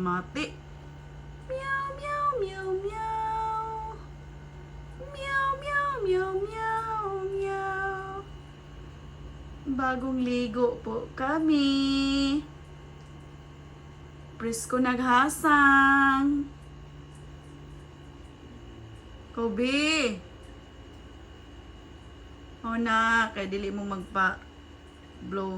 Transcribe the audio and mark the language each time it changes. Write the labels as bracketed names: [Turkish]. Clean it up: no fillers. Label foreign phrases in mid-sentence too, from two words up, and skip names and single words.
[Filipino] kalapati. Meow, meow, meow, meow. Meow, meow, meow, meow, meow. Bagong ligo po kami. [Cebuano] Presko naghasang. Kobe. O na, kay dili mo magpa-blow.